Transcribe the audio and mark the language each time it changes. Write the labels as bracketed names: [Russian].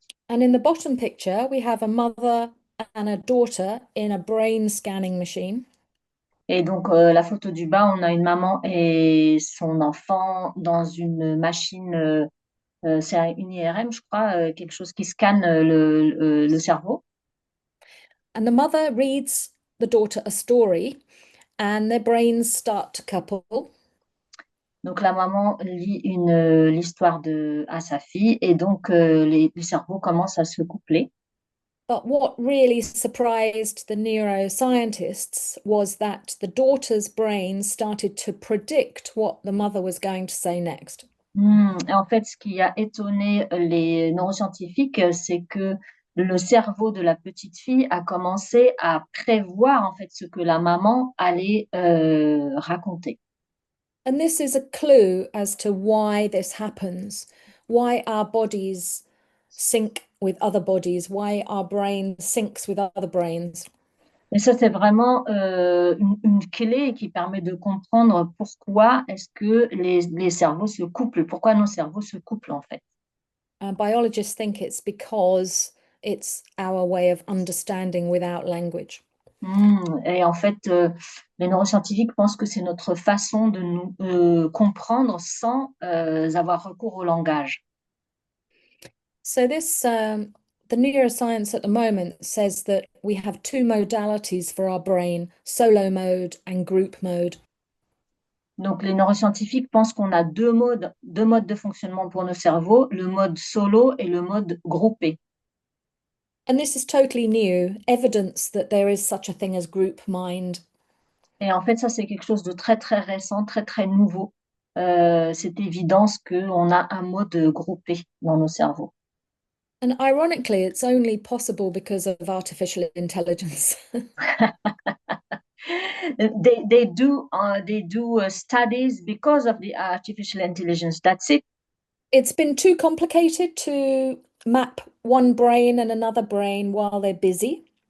[English] And in the bottom picture, we have a mother and a daughter in a brain scanning machine. [French] Et donc, la photo du bas, on a une maman et son enfant dans une machine, c'est une IRM, je crois, quelque chose qui scanne le cerveau. [English] And the mother reads the daughter a story, and their brains start to couple. [French] Donc, la maman lit l'histoire à sa fille et donc les cerveaux commencent à se coupler. [English] But what really surprised the neuroscientists was that the daughter's brain started to predict what the mother was going to say next. [French] Et en fait, ce qui a étonné les neuroscientifiques, c'est que le cerveau de la petite fille a commencé à prévoir en fait ce que la maman allait raconter. [English] And this is a clue as to why this happens, why our bodies sync with other bodies, why our brain syncs with other brains. [French] Et ça, c'est vraiment une clé qui permet de comprendre pourquoi est-ce que les cerveaux se couplent, pourquoi nos cerveaux se couplent en fait. [English] Biologists think it's because it's our way of understanding without language. [French] Et en fait, les neuroscientifiques pensent que c'est notre façon de nous comprendre sans avoir recours au langage. [English] So this, the neuroscience at the moment says that we have two modalities for our brain, solo mode and group mode. [French] Donc, les neuroscientifiques pensent qu'on a deux modes de fonctionnement pour nos cerveaux, le mode solo et le mode groupé. [English] And this is totally new, evidence that there is such a thing as group mind. [French] Et en fait, ça, c'est quelque chose de très, très récent, très, très nouveau. C'est évidence qu'on a un mode groupé dans nos cerveaux. [English] And ironically, it's only possible because of artificial intelligence. They do studies because of the artificial intelligence. That's it. It's been too complicated to map one brain and another brain while they're busy.